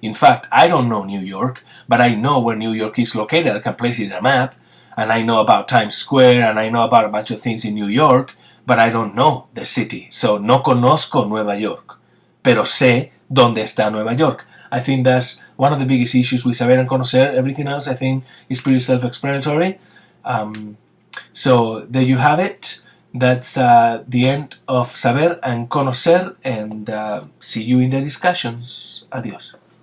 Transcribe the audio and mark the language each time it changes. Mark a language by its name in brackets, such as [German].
[English] In fact, I don't know New York, but I know where New York is located. I can place it in a map, and I know about Times Square, and I know about a bunch of things in New York, but I don't know the city. [Spanish] So, no conozco Nueva York, pero sé dónde está Nueva York. [English] I think that's one of the biggest issues with saber and conocer. Everything else, I think, is pretty self-explanatory. So, there you have it. That's the end of Saber and Conocer, and see you in the discussions. Adiós.